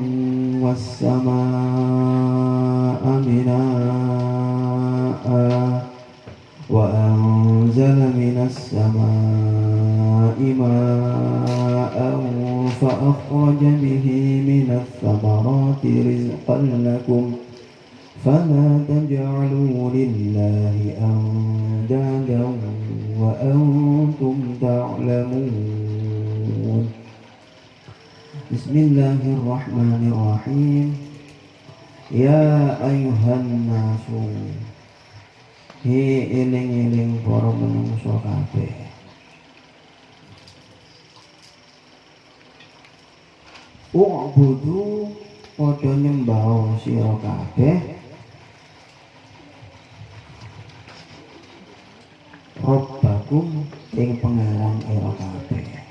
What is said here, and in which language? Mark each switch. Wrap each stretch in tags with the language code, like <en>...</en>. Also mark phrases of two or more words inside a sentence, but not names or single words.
<ar>والسماء بناء وأنزل من السماء ماء فأخرج به من الثمرات رزقا لكم فلا تجعلوا لله أندادا وأنتم تعلمون. بسم الله الرحمن الرحيم. يا أيها الناس,</ar> <jv>hi eling-eling para manungsa kabeh. U'budu, padha nyembah sira kabeh Rabbakum ing pangeran ira kabeh.</jv>